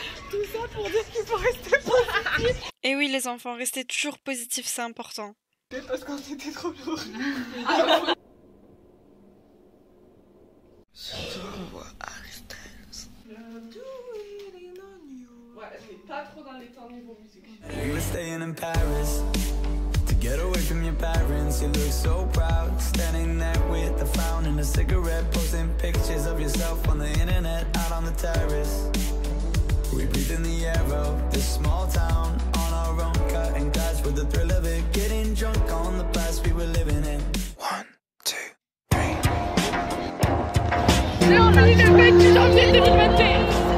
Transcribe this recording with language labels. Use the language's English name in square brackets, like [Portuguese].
[French] Tout ça pour dire qu'il faut rester positif. Et oui les enfants, restez toujours positifs, c'est important. Parce qu'on était trop lourd. Surtout on voit Harry Styles. Ouais, mais pas trop dans les temps niveau musique. [English] We were staying in Paris to get away from your parents. You look so proud, standing there with a frown and a cigarette, posting pictures of yourself on the internet, out on the terrace. We breathe in the air of this small town on our own, cutting glass with the thrill of it, getting drunk on the past we were living in. 1, 2, 3. [French] C'est en ligne avec du janvier 2021.